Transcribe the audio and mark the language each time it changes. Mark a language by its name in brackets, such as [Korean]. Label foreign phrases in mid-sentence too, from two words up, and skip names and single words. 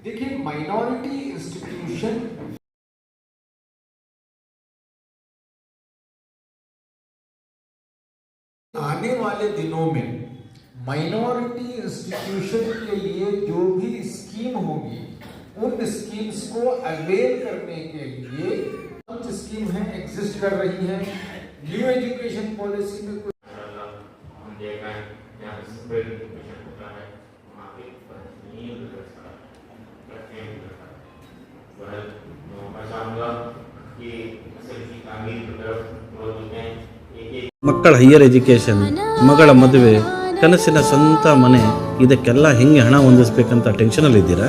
[Hindi] देखिए, [English] minority institution [Hindi] आने वाले दिनों में [English] minority institution [Hindi] के लिए जो भी स्कीम होगी, उन स्कीम्स को अवेल करने के लिए कुछ स्कीम है एग्जिस्ट कर रही है [English] new education policy [Hindi] में। [Kannada] ಮಕ್ಕಳ [English] higher education, [Kannada] ಮಗಳ ಮದುವೆ, ಕನಸಿನ ಸ್ವಂತ ಮನೆ, ಇದಕ್ಕೆಲ್ಲ ಹೆಂಗೆ ಹಣ ಹೊಂದಿಸ್ಬೇಕಂತ ಟೆನ್ಷನಲ್ಲಿದ್ದೀರಾ?